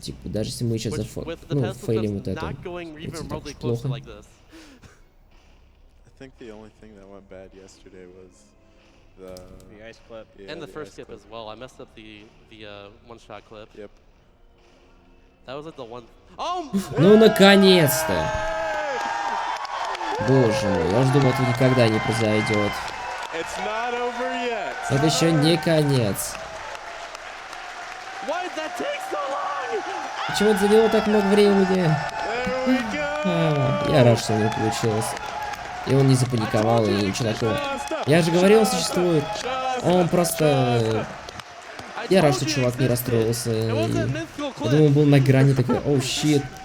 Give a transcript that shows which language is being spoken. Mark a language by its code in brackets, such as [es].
[ru] Типа, даже если мы сейчас фейлим вот это, это так уж плохо. [en] I think the only thing that went bad yesterday was the ice clip. Yeah, And the first ice skip as well. I messed up the one-shot clip. Yep. That was like the one. Oh! [ru] Ну, наконец-то! Боже мой, я уж думал, это никогда не произойдет. [en] It's not over yet. [ru] Это еще не конец. [en] Why did that take so long? [ru] Почему это заняло так много времени? [en] There we go. [ru] Я рад, что у него получилось. И он не запаниковал и ничего такого. Я же говорил, он существует. Он просто... Я рад, что чувак не расстроился. Я думаю, он был на грани такой, оу, щит.